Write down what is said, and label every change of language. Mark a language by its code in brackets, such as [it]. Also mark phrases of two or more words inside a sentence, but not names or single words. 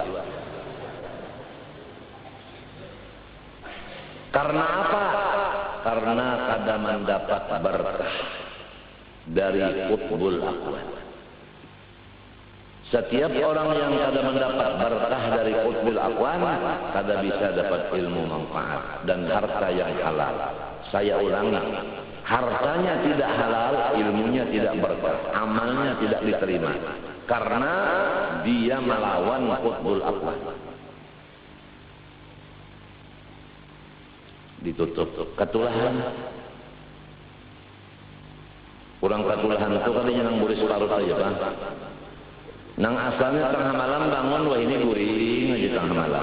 [bjn] Karena apa? Karena kada mendapat berkah dari [ar] qutbul aqwan. [bjn] Setiap orang yang kada mendapat berkah dari [ar] qutbul aqwan, [bjn] kada bisa dapat ilmu manfaat dan harta yang halal. [id] Saya ulangi, hartanya tidak halal, ilmunya tidak berkah, amalnya tidak diterima. Karena dia melawan [ar] qutbul aqwan. [id] Ditutup ketulahan. [bjn] Kurang ketulahan itu kalinya nang buris separuh aja Pak. Nang asalnya tengah malam bangun, wah ini guring aja tengah malam.